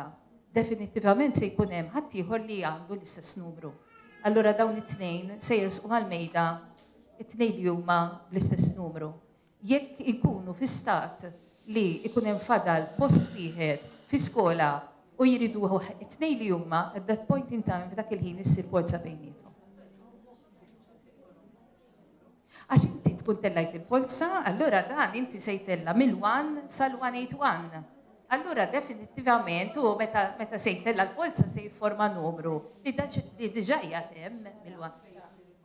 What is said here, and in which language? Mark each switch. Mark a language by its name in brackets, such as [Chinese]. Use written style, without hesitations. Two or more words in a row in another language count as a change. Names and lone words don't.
[Maltese] Definittivament se jkun hemm ħadd ieħor li għandu l-istess numru. Allura dawn it-tnejn se jirsqu għall-mejda it-tnejn li huma bl-istess numru. Jekk ikunu fi stat li ikun hemm fadal post wieħed fi skola u jridu it-tnejn li huma [English] at that point in time [Maltese] f'dak il-ħin issir polza bejniethom. Għax inti tkun tellajt il-polza, allura dan inti se jtella mill-1 sal-181. Allura definittivament u meta se jtella l-polza se jifforma numru li diġà jagħtem mill-1.